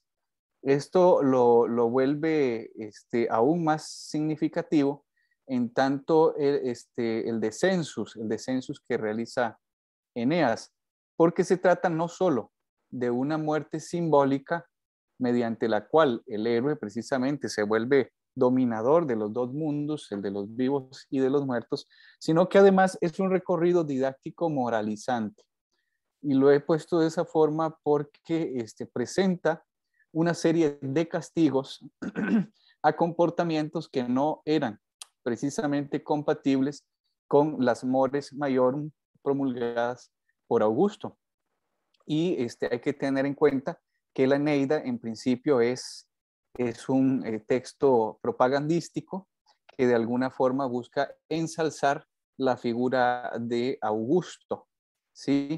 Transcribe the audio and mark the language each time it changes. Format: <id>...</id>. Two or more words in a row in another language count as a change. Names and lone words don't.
<es>Esto lo vuelve aún más significativo en tanto el descensus que realiza Eneas, porque se trata no solo de una muerte simbólica mediante la cual el héroe precisamente se vuelve dominador de los dos mundos, el de los vivos y de los muertos, sino que además es un recorrido didáctico moralizante. Y lo he puesto de esa forma porque presenta una serie de castigos a comportamientos que no eran precisamente compatibles con las</es> <la>mores maiorum</la> <es>promulgadas por Augusto. Y hay que tener en cuenta que la Eneida en principio es un texto propagandístico que de alguna forma busca ensalzar la figura de Augusto, ¿sí?</es>